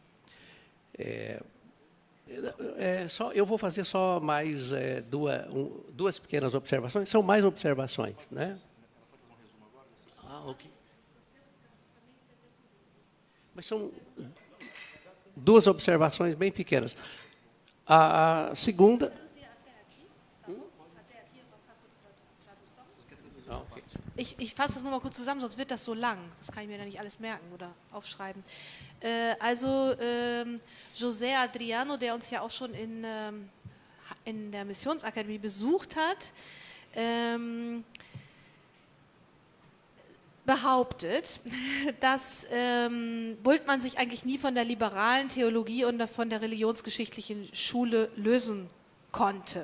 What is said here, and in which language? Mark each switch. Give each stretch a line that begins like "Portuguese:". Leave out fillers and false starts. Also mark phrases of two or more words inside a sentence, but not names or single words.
Portuguese: Eu vou fazer só mais duas pequenas observações, são mais observações, né? ok. Mas são duas observações bem pequenas. A segunda... Okay.
German: Ich fasse das nur mal kurz zusammen, sonst wird das so lang. Das kann ich mir dann nicht alles merken oder aufschreiben. José Adriano, der uns ja auch schon in der Missionsakademie besucht hat, behauptet, dass Bultmann sich eigentlich nie von der liberalen Theologie und von der religionsgeschichtlichen Schule lösen konnte.